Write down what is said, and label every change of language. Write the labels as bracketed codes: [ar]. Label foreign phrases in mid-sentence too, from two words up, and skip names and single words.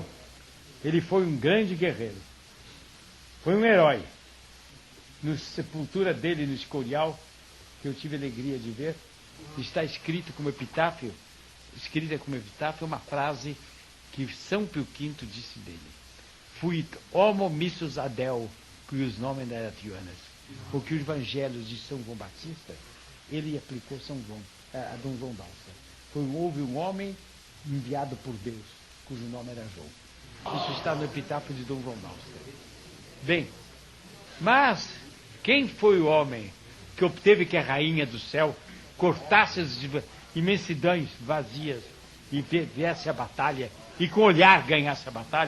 [pt] Ele foi um grande guerreiro. Foi um herói. Na sepultura dele no Escorial, que eu tive a alegria de ver, está escrita como epitáfio uma frase que São Pio V disse dele: [la] Fuit homo missus adeo, cuius nomen erat Ioannes. [pt] Porque o Evangelho de São João Batista, ele aplicou a Dom João d'Áustria. Houve um homem enviado por Deus, cujo nome era João. Isso está no epitáfio de Dom João d'Áustria. Bem, mas quem foi o homem que obteve que a rainha do céu cortasse as imensidões vazias e viesse a batalha e com olhar ganhasse a batalha?